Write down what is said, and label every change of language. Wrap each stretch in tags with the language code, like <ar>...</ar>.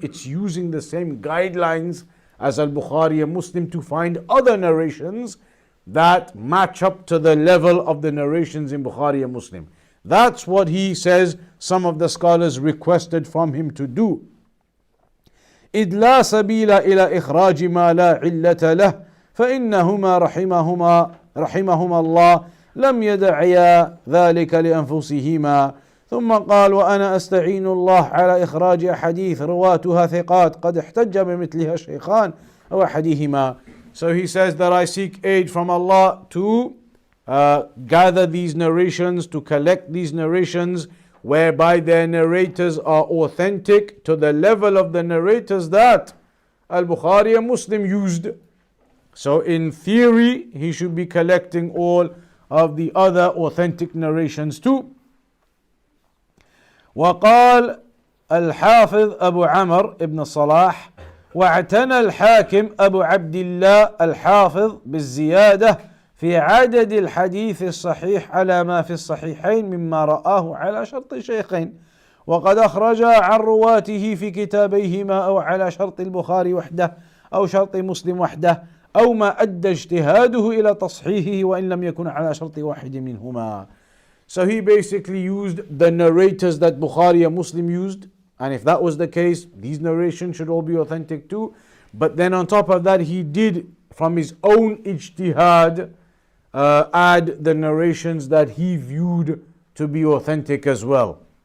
<en>It's using the same guidelines as Al-Bukhari and Muslim to find other narrations that match up to the level of the narrations in Bukhari and Muslim. That's what he says some of the scholars requested from him to do.</en> <ar>إذ لا سبيل إلى إخراج ما لا علة له فإنهما رحمهما الله لم يدعيا ذلك لأنفسهما. ثم قال وأنا أستعين الله على إخراج أحاديث رواتها ثقات قد احتج بمثلها الشيخان أو أحدهما.</ar> <en>So he says that I seek aid from Allah to gather these narrations, to collect these narrations whereby their narrators are authentic to the level of the narrators that Al-Bukhari and Muslim used. So in theory, he should be collecting all of the other authentic narrations too.</en> <ar>وقال الحافظ أبو عمر ابن صلاح واعتنى الحاكم أبو عبد الله الحافظ بالزيادة في عدد الحديث الصحيح على ما في الصحيحين مما رآه على شرط الشيخين وقد أخرج عن رواته في كتابيهما أو على شرط البخاري وحده أو شرط مسلم وحده أو ما أدى اجتهاده إلى تصحيحه وإن لم يكن على شرط واحد منهما.</ar> <en>So he basically used the narrators that Bukhari and Muslim used, and if that was the case, these narrations should all be authentic too. But then on top of that, he did from his own ijtihad add the narrations that he viewed to be authentic as well.</en>